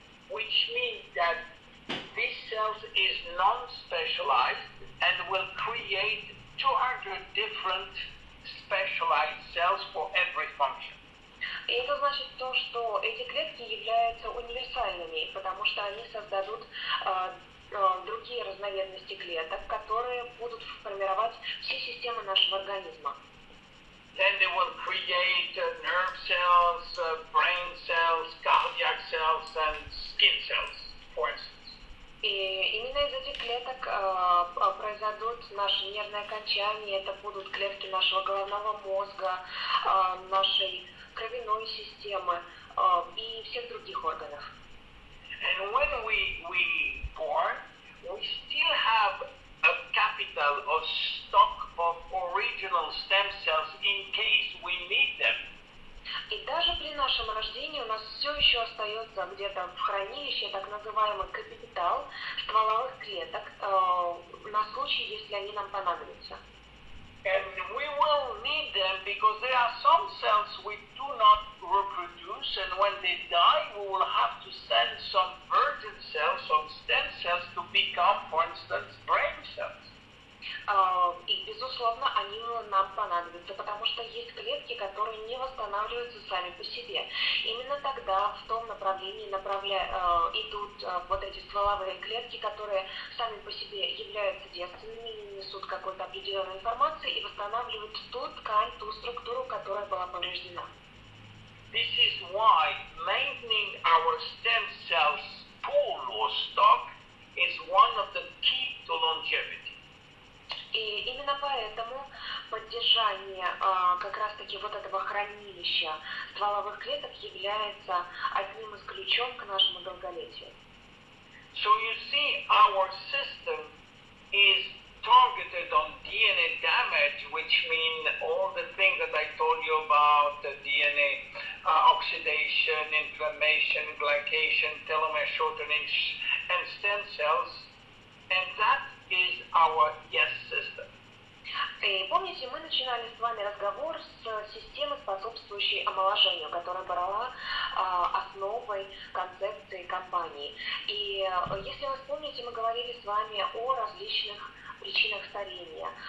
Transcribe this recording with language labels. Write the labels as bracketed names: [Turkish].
[English] Which means that this cell is non-specialized and will create 200 different specialized cells for every function. [Russian] И это значит то, что эти клетки являются универсальными, потому что они создадут другие разновидности клеток, которые будут формировать все системы нашего организма. [English] Then they will create nerve cells, brain cells, cardiac cells, and skin cells, for instance. [Russian] И именно из этих клеток произойдут наши нервные окончания, это будут клетки нашего головного мозга, нашей кровяной системы и всех других органов. [English] And when we born, we still have a capital or stock of original stem cells in case we need them. [Russian] И даже при нашем рождении у нас все еще остается где-то в хранилище так называемый капитал стволовых клеток на случай, если они нам понадобятся. [English] And we will need them because there are some cells we do not reproduce, and when they die, we will have to send some virgin cells, some stem cells to become, for instance, brain cells. [Russian] И, безусловно, они нам понадобятся, потому что есть клетки, которые не восстанавливаются сами по себе. Именно тогда, в том направлении, направлении идут вот эти стволовые клетки, которые сами по себе являются девственными, не несут какой-то определенной информации и восстанавливают ту ткань, ту структуру, которая была повреждена. [English] This is why maintaining our stem cells pool or stock is one of the key to longevity. [Russian] И именно поэтому поддержание как раз-таки вот этого хранилища стволовых клеток является одним из ключом к нашему долголетию. [English] So you see, our system is targeted on DNA damage, which means all the things that I told you about, the DNA oxidation, inflammation, glycation, telomere shortening, and stem cells, and that is our YES system. [Russian] И помните, мы начинали с вами разговор с системы, способствующей омоложению, которая была основой концепции компании. И если вы вспомните, мы говорили с вами о различных причинах старения.